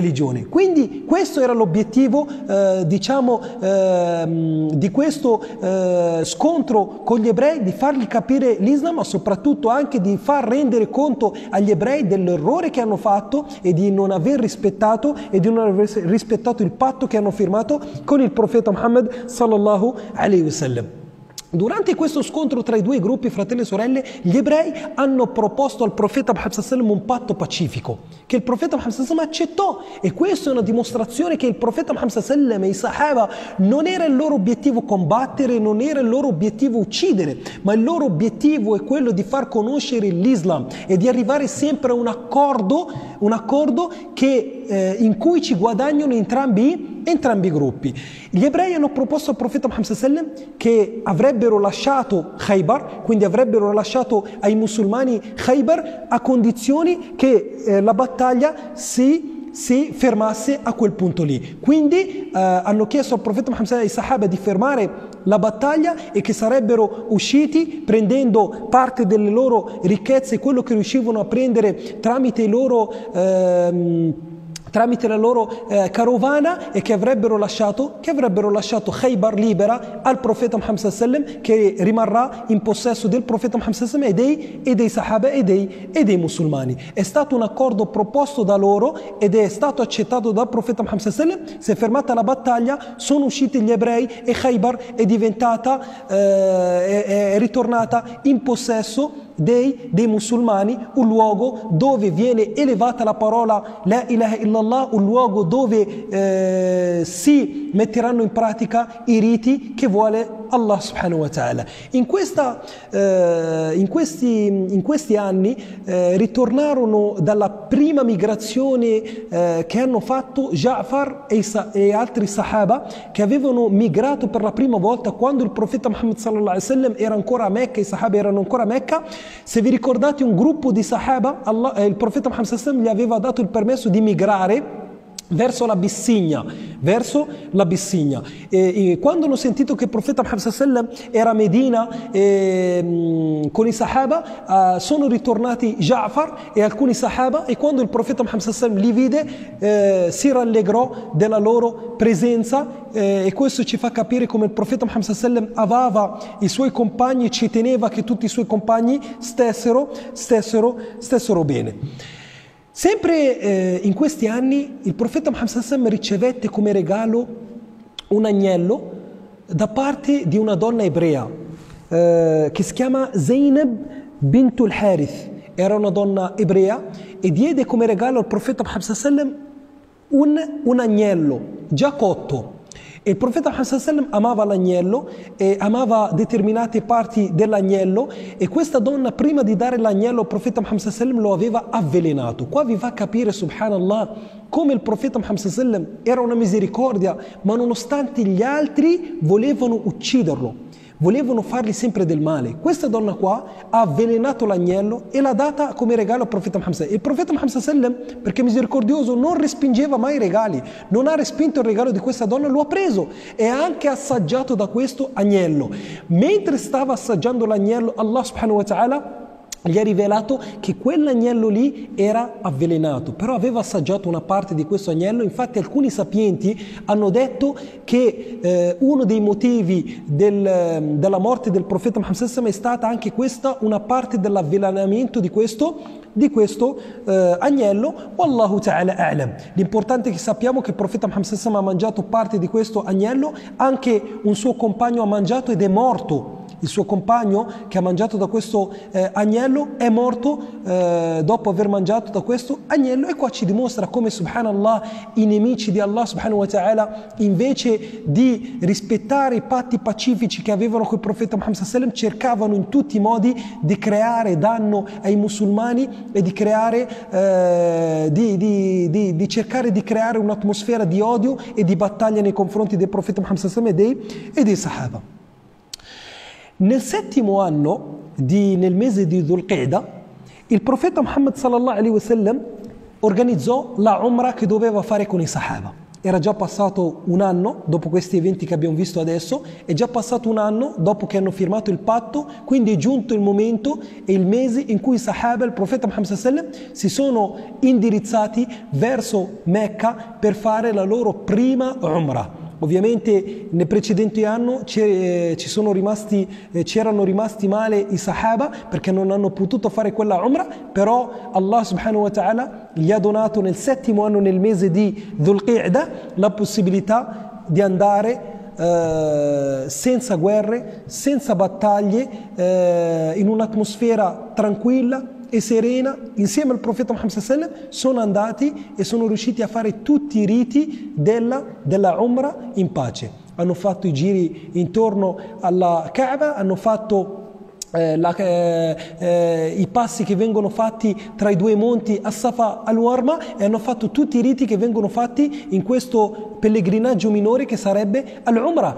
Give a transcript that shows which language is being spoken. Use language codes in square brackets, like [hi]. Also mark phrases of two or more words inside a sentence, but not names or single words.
[it] Quindi questo era l'obiettivo di questo scontro con gli ebrei, di fargli capire l'Islam, ma soprattutto anche di far rendere conto agli ebrei dell'errore che hanno fatto e di non aver rispettato il patto che hanno firmato con il profeta Muhammad [ar] صلى الله عليه وسلم. [it] Durante questo scontro tra i due gruppi, fratelli e sorelle, gli ebrei hanno proposto al profeta Muhammad [ar] صلى الله عليه وسلم [it] un patto pacifico che il profeta Muhammad [ar] صلى الله عليه وسلم [it] accettò, e questa è una dimostrazione che il profeta Muhammad [ar] صلى الله عليه وسلم [it] e i Sahaba non era il loro obiettivo combattere, non era il loro obiettivo uccidere, ma il loro obiettivo è quello di far conoscere l'Islam e di arrivare sempre a un accordo in cui ci guadagnano entrambi i gruppi. Gli ebrei hanno proposto al profeta Muhammad [ar] صلى الله عليه وسلم [it] che avrebbero lasciato Khaybar, quindi avrebbero lasciato ai musulmani Khaybar a condizioni che la battaglia si fermasse a quel punto lì. Quindi hanno chiesto al profeta Muhammad [ar] صلى الله عليه وسلم [it] e ai Sahaba di fermare la battaglia e che sarebbero usciti prendendo parte delle loro ricchezze, quello che riuscivano a prendere tramite la loro carovana, e che avrebbero lasciato Khaybar libera al profeta Muhammad [ar] صلى الله عليه وسلم, [it] che rimarrà in possesso del profeta Muhammad [ar] صلى الله عليه وسلم [it] e dei Sahaba e dei musulmani. È stato un accordo proposto da loro ed è stato accettato dal profeta Muhammad [ar] صلى الله عليه وسلم. [it] Si è fermata la battaglia, sono usciti gli ebrei e Khaybar è ritornata in possesso dei musulmani, un luogo dove viene elevata la parola [ar] لا إله إلا الله, [it] un luogo dove si metteranno in pratica i riti che vuole Allah [ar] سبحانه وتعالى. [it] In questi anni ritornarono dalla prima migrazione che hanno fatto Ja'far e altri Sahaba, che avevano migrato per la prima volta quando il profeta Muhammad [ar] صلى الله عليه وسلم [it] era ancora a Mecca, i Sahaba erano ancora a Mecca. Se vi ricordate, un gruppo di Sahaba, il profeta Muhammad [ar] صلى الله عليه وسلم [it] gli aveva dato il permesso di migrare verso l'Abissigna. E quando hanno sentito che il profeta Muhammad [ar] صلى الله عليه وسلم [it] era a Medina con i Sahaba, sono ritornati Ja'far e alcuni Sahaba, e quando il profeta Muhammad [ar] صلى الله عليه وسلم [it] li vide si rallegrò della loro presenza, e questo ci fa capire come il profeta Muhammad [ar] صلى الله عليه وسلم [it] amava i suoi compagni e ci teneva che tutti i suoi compagni stessero bene. Sempre in questi anni il profeta Muhammad [ar] صلى الله عليه وسلم [it] ricevette come regalo un agnello da parte di una donna ebrea che si chiama Zainab bintul Harith. Era una donna ebrea e diede come regalo al profeta Muhammad [ar] صلى الله عليه وسلم [it] un agnello già cotto. E il profeta Muhammad [ar] صلى الله عليه وسلم [it] amava l'agnello e amava determinate parti dell'agnello, e questa donna, prima di dare l'agnello al profeta Muhammad [ar] صلى الله عليه وسلم, [it] lo aveva avvelenato. Qua vi fa capire, subhanallah, come il profeta Muhammad [ar] صلى الله عليه وسلم [it] era una misericordia, ma nonostante gli altri volevano ucciderlo, volevano fargli sempre del male. Questa donna qua ha avvelenato l'agnello e l'ha data come regalo al profeta Muhammad [ar] صلى الله عليه وسلم. [it] Il profeta Muhammad [ar] صلى الله عليه وسلم, [it] perché misericordioso, non respingeva mai i regali, non ha respinto il regalo di questa donna, lo ha preso e ha anche assaggiato da questo agnello. Mentre stava assaggiando l'agnello, Allah [ar] سبحانه وتعالى [it] gli ha rivelato che quell'agnello lì era avvelenato, però aveva assaggiato una parte di questo agnello. Infatti alcuni sapienti hanno detto che uno dei motivi della morte del profeta Muhammad [ar] صلى الله عليه وسلم [it] è stata anche questa, una parte dell'avvelenamento di questo agnello. [ar] والله تعالى أعلم. [it] L'importante è che sappiamo che il profeta Muhammad [ar] صلى الله عليه وسلم [it] ha mangiato parte di questo agnello, anche un suo compagno ha mangiato ed è morto. Il suo compagno che ha mangiato da questo agnello è morto dopo aver mangiato da questo agnello, e qua ci dimostra come, subhanallah, i nemici di Allah [ar] سبحانه وتعالى, [it] invece di rispettare i patti pacifici che avevano con il profeta Muhammad [ar] صلى الله عليه وسلم, [it] cercavano in tutti i modi di creare danno ai musulmani e di cercare di creare un'atmosfera di odio e di battaglia nei confronti del profeta Muhammad [ar] صلى الله عليه وسلم [it] e dei Sahaba. Nel settimo anno, nel mese di Dhul Qa'da, il profeta Muhammad [ar] صلى الله عليه وسلم [it] organizzò la Umrah che doveva fare con i Sahaba. Era già passato un anno dopo questi eventi che abbiamo visto adesso, è già passato un anno dopo che hanno firmato il patto, quindi è giunto il momento e il mese in cui i Sahaba, il profeta Muhammad [ar] صلى الله عليه وسلم, [it] si sono indirizzati verso Mecca per fare la loro prima Umrah. Ovviamente nel precedente anno c'erano rimasti male i Sahaba perché non hanno potuto fare quella Umrah, però Allah [ar] سبحانه وتعالى [it] gli ha donato nel 7° anno, nel mese di Dhul Qa'dah, la possibilità di andare senza guerre, senza battaglie, in un'atmosfera tranquilla e serena, insieme al profeta Muhammad [ar] صلى الله عليه وسلم, [it] sono andati e sono riusciti a fare tutti i riti della Umrah in pace. Hanno fatto i giri intorno alla Kaaba, hanno fatto i passi che vengono fatti tra i due monti As-Safa al-Marwa, e hanno fatto tutti i riti che vengono fatti in questo pellegrinaggio minore che sarebbe al-Umrah.